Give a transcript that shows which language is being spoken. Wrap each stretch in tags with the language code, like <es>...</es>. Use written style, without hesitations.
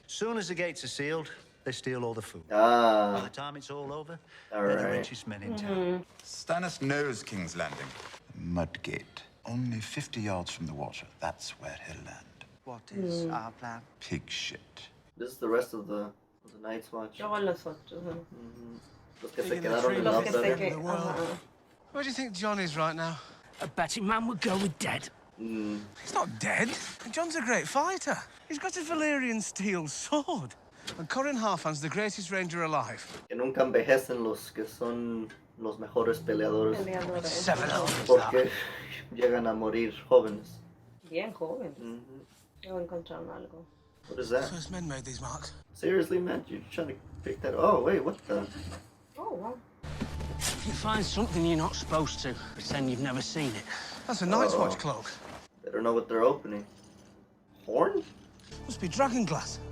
<en>Soon as the gates are sealed, they steal all the food. By the time it's all over, they're the richest men in town. Stannis knows King's Landing. Mudgate. Only 50 yards from the water. That's where he'll land. What is our plan? Pig shit. This is the rest of the Night's Watch.</en> <es>Luego los otros. Los que se quedaron en la otra.</es> <en>Where do you think Jon is right now? A betting man would go with dead. He's not dead. Jon's a great fighter. He's got a Valyrian steel sword. And Corrin Harfan's the greatest ranger alive.</en> <es>Que nunca envejecen los que son los mejores peleadores. Peleadores. Porque llegan a morir jóvenes. Bien joven. Luego encontraron algo.</es> <en>What is that? First men made these marks. Seriously, man? You're trying to pick that? Oh, wait, what the? Oh, wow. If you find something you're not supposed to, pretend you've never seen it. That's a Night's Watch cloak. Better know what they're opening. Horn? Must be dragon glass.</en>